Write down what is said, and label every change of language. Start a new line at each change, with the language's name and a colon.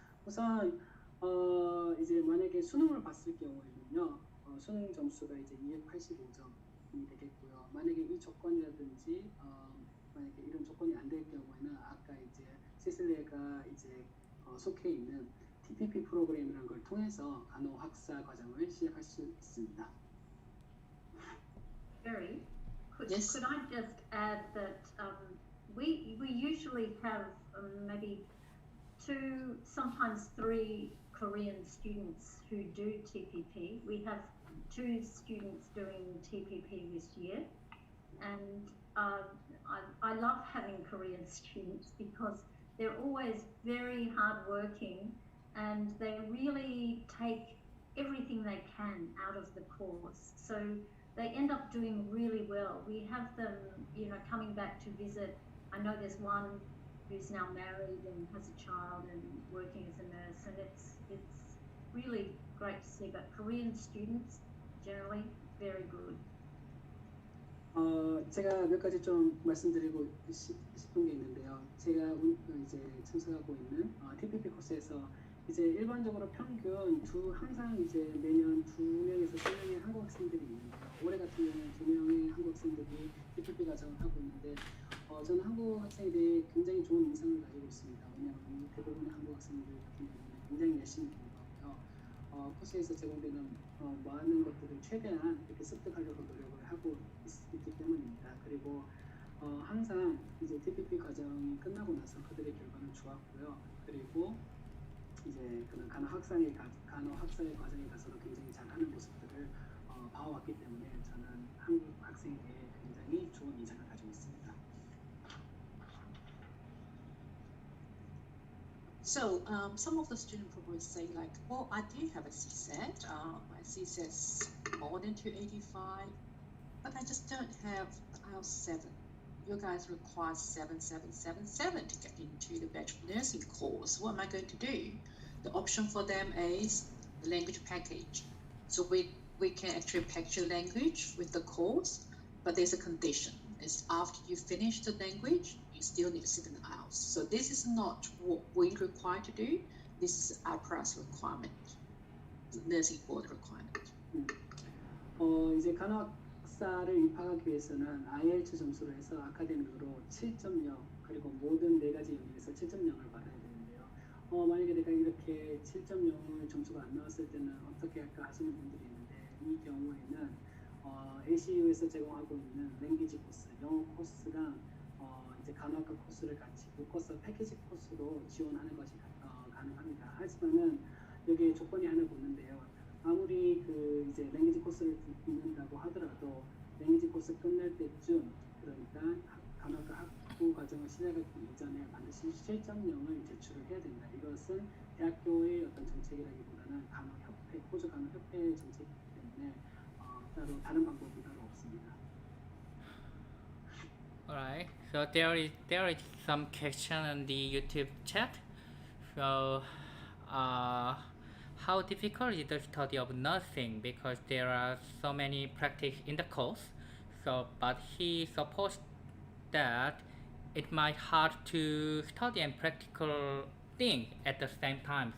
Korean: 우선 이제 만약에 수능을 봤을 경우에는요, 수능 점수가 이제 285점이 되겠고요. 만약에 이 조건이라든지 만약에 이런 조건이 안 될 경우에는 아까 이제 시슬레가 이제 속해 있는 TPP 프로그램이라는 걸 통해서 간호학사 과정을 시작할 수 있습니다.
English: Jerry, could I Yes. just add that we usually have maybe 2, sometimes 3 Korean students who do TPP. We have 2 students doing TPP this year, and I love having Korean students because they're always very hardworking and they really take everything they can out of the course. So they end up doing really well. We have them, coming back to visit. I know there's one who's now married and has a child and working as a nurse, and it's really great to see. But Korean students generally very good.
Korean: 제가 몇 가지 좀 말씀드리고 싶은 게 있는데요. 제가 이제 참석하고 있는 TPP 코스에서 이제 일반적으로 평균 항상 이제 매년 2명에서 3명의 한국 학생들이 있는데요. 올해 같은 경우는 2명의 한국 학생들이 TPP 과정을 하고 있는데 저는 한국 학생에 대해 굉장히 좋은 인상을 가지고 있습니다. 왜냐하면 대부분의 한국 학생들 같은 경우는 굉장히 열심히 공부하고요. 코스에서 제공되는 많은 것들을 최대한 이렇게 습득하려고 노력을 하고 있기 때문입니다. 그리고 항상 이제 TPP 과정이 끝나고 나서 그들의 결과는 좋았고요. 그리고 이제 그런 간호학사의 과정에 가서도 굉장히 잘하는 모습들을 봐왔기 때문에 저는 한국 학생에 대해 굉장히 좋은 인상을 가지고 있습니다.
English: So some of the students probably say like, well, I do have a CSET. My CSET's more than 285, but I just don't have IELTS 7. You guys require 7777 to get into the bachelor nursing course. What am I going to do? The option for them is the language package. So we can actually package the language with the course, but there's a condition. It's after you finish the language, you still need to sit in the IELTS. So this is not what we require to do. This is our price requirement, the nursing board requirement.
Korean: 이제 간호학사를 입학하기 위해서는 IELTS 점수로 해서 아카데믹으로 7.0 그리고 모든 4가지 영역에서 7.0을 받아야 되는데요. 만약에 내가 이렇게 7.0을 점수가 안 나왔을 때는 어떻게 할까 하시는 분들이 있는데 이 경우에는 ACU에서 제공하고 있는 랭귀지 코스, 영어 코스랑 이제 간호학과 코스를 같이 묶어서 패키지 코스로 지원하는 것이 가능합니다. 하지만은 여기에 조건이 하나 붙는데요. 아무리 그 이제 랭귀지 코스를 듣는다고 하더라도 랭귀지 코스 끝날 때쯤 그러니까 간호학과 학부 과정을 시작하기 이전에 반드시 7.0을 제출을 해야 된다. 이것은 대학교의 어떤 정책이라기보다는 간호협회, 호주 간호협회의 정책이기 때문에 따로 다른 방법이 따로 없습니다.
English: Alright, so there is some question on the YouTube chat. So, how difficult is the study of nursing? Because there are so many practice in the course. So, but he supposed that it might hard to study and practical thing at the same time.